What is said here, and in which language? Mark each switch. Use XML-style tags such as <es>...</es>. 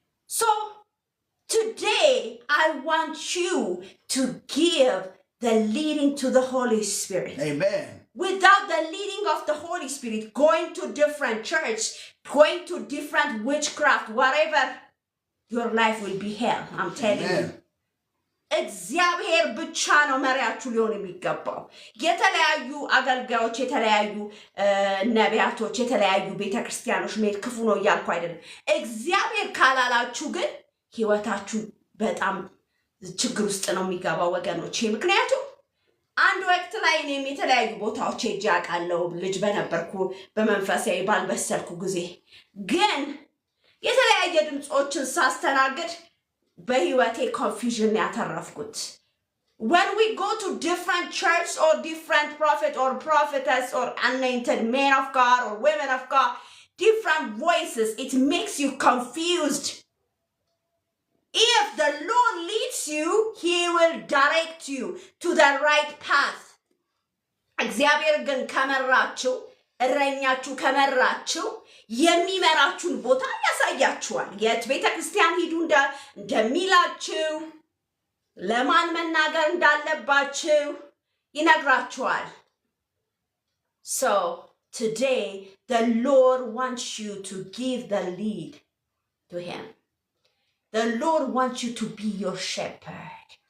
<en>So today, I want you to give the leading to the Holy Spirit. Amen. Without the leading of the Holy Spirit, going to different church, going to different witchcraft, whatever, your life will be hell. I'm telling you.</en> <am>እግዚአብሔር ብቻ ነው መሪያችሁ ሊሆን የሚገባው። የተለያዩ አገልጋዮች፣ የተለያዩ ነቢያቶች፣ የተለያዩ ቤተክርስቲያኖች መሄድ ክፉ ነው እያልኩ አይደለም። እግዚአብሔር ካላላችሁ ግን ህይወታችሁ በጣም ችግር ውስጥ ነው የሚገባው ወገኖቼ። ምክንያቱም አንድ ወቅት ላይ እኔም የተለያዩ ቦታዎች ሄጄ አውቃለሁ ልጅ በነበርኩ በመንፈሳዊ ባልበሰልኩ ጊዜ። ግን የተለያየ ድምጾችን ሳስተናግድ በህይወቴ ኮንፊዥን ያተረፍኩት።</am> <en>When we go to different church or different prophet or prophetess or anointed men of God or women of God, different voices, it makes you confused. If the Lord leads you, He will direct you to the right path.</en> <am>እግዚአብሔር ግን ከመራችሁ እረኛችሁ ከመራችሁ የሚመራችሁን ቦታ ያሳያችኋል። የት ቤተ ክርስቲያን ሂዱ እንደሚላችሁ ለማን መናገር እንዳለባችሁ ይነግራችኋል።</am> <en>So today the Lord wants you to give the lead to him. The Lord wants you to be your shepherd.</en>